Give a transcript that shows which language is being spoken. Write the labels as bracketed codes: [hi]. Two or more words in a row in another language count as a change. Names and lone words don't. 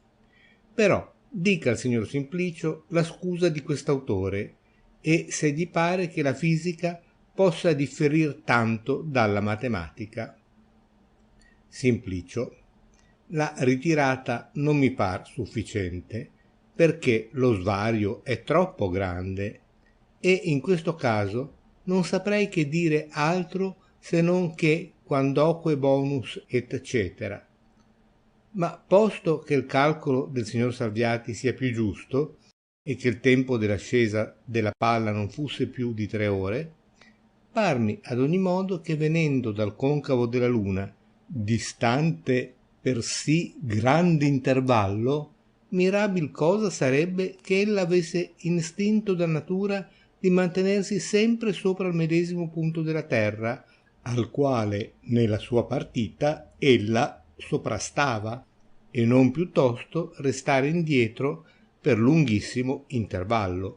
[it] Però dica al signor Simplicio la scusa di quest'autore e se gli pare che la fisica possa differir tanto dalla matematica. Simplicio, la ritirata non mi par sufficiente, perché lo svario è troppo grande e in questo caso non saprei che dire altro se non che [la] quandoque bonus et cetera. [it] Ma posto che il calcolo del signor Salviati sia più giusto e che il tempo dell'ascesa della palla non fusse più di 3 ore, parmi ad ogni modo che venendo dal concavo della luna distante per sì grande intervallo, mirabil cosa sarebbe che ella avesse istinto da natura di mantenersi sempre sopra il medesimo punto della terra, al quale nella sua partita ella soprastava, e non piuttosto restare indietro per lunghissimo intervallo.